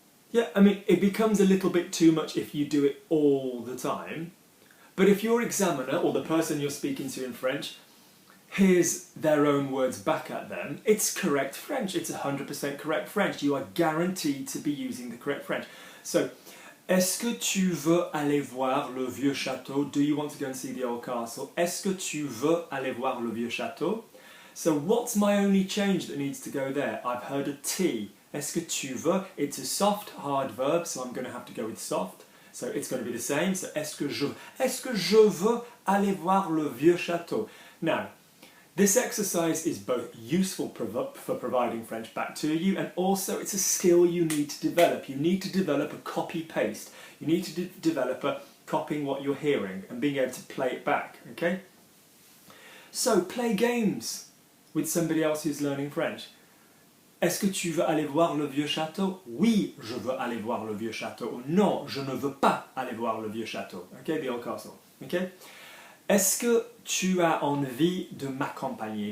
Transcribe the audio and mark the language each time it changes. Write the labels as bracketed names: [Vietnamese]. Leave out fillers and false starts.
[English] Yeah, I mean, it becomes a little bit too much if you do it all the time, but if your examiner, or the person you're speaking to in French, hears their own words back at them, it's correct French, it's 100% correct French, you are guaranteed to be using the correct French. [French] So, est-ce que tu veux aller voir le vieux château? [English] Do you want to go and see the old castle? [French] Est-ce que tu veux aller voir le vieux château? [English] So what's my only change that needs to go there? I've heard a T. [French] Est-ce que tu veux? [English] It's a soft, hard verb, so I'm going to have to go with soft. So it's going to be the same. [French] So est-ce que je veux aller voir le vieux château? [English] Now, this exercise is both useful for providing French back to you, and also it's a skill you need to develop. You need to develop a copy-paste. You need to develop a copying what you're hearing and being able to play it back, okay? So, play games with somebody else who's learning French. [French] Est-ce que tu veux aller voir le vieux château? Oui, je veux aller voir le vieux château. Non, je ne veux pas aller voir le vieux château. [English] Okay, the old castle. Okay? [French] Est-ce que tu as envie de m'accompagner?